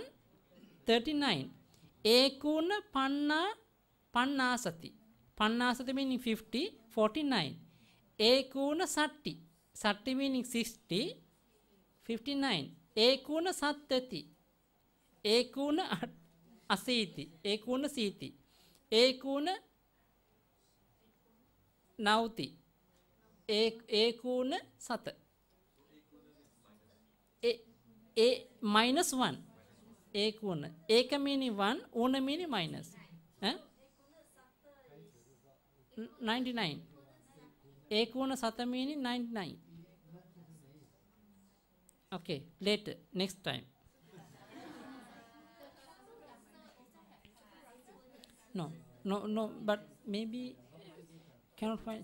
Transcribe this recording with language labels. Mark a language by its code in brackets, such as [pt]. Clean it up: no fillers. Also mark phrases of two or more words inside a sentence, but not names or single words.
[en] 39. [sa] एकोनपञ्चाशत्. Pannasati meaning 50. 49. एकोनषष्टि. Satti meaning 60. 59. एकोनसप्तति। एकोनाशीति. एकोनाशीति। एकोननवति. एकोनशत. Minus 1. एकोन। एक meaning 1. Una [en] meaning minus. 99. [sa] एकोनशत [en] meaning 99. Okay, later, next time. No, but maybe cannot find.